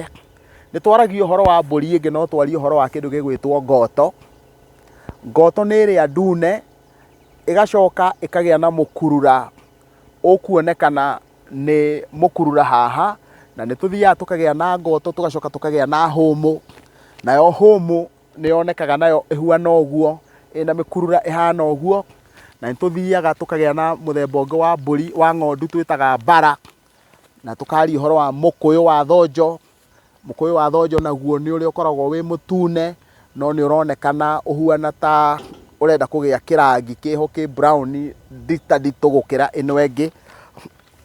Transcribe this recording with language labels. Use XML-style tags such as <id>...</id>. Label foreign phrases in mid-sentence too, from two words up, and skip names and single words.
<ki>Ni twaragia uhoro wa mburi ingi no twaria uhoro wa kindu gigwitwo ngoto. Ngoto ni iria ndune igacoka ikagia na mukurura ukuonekana ni mukurura haha, na ni tuthiaga tukagia na ngoto tugacoka tukagia na humu. Nayo humu ni yonekaga nayo ihuana uguo, ina mikurura ihana uguo. Na nituthiaga tukagia na muthemba ungi wa mburi wa ng'ondu twitaga bara, na tukaria uhoro wa mukuyu wa thonjo. Mukuyu wa thonjo naguo ni uria ukoragwo wi mutune, no ni uronekana uhuana ta urenda kugia kirangi kiho ki brown ndita nditu gukira ino engi.</ki>